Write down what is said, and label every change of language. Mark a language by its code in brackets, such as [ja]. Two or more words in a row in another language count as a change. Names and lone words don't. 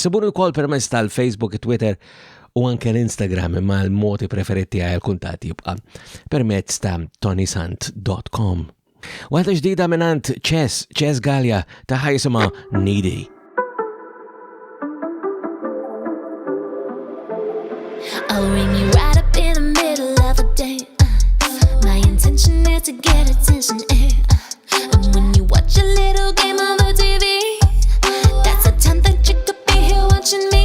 [mt] Sibuni wkoll permezz tal-Facebook, Twitter u anke l-Instagram imma l-moti preferiti għal kuntati jibqa permezz ta' ToniSant.com. Waħda ġdida minant Chess Gallia ta' ħajsima Needy. [en] I'll ring you right up in the middle of the day. My intention is to get attention. And when you watch a little game on the TV, that's the time that you could be here watching me.